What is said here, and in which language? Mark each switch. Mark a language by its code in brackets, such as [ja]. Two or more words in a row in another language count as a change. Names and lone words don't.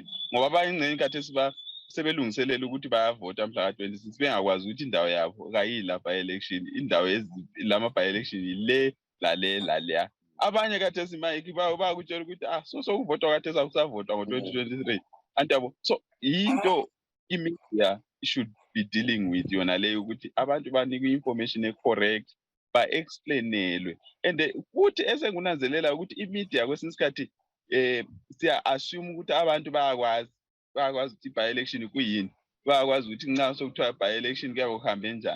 [nd] Ngoba abanye ingxenye khathesi sebelungiselela ukuthi bayavota mhla ka-26 bengakwazi ukuthi indawo yabo kayila by-election, indawo lama-by-election yile laleya. Abanye khathesi mayiki bayakutshela ukuthi sokuvotwa khathesi akusavotwa ngo-2023 antiyabo. So into imedia [en] should be dealing with [nd] yona leyo ukuthi abantu banikwe information ecorrect, ba-explainelwe. And futhi esengunanzelela ukuthi imedia kwesinye isikhathi siya-assume ukuthi abantu bayakwazi ukuthi by-election kuyini, bayakwazi ukuthi nxa sokuthiwa by-election kuyabe kuhambe njani.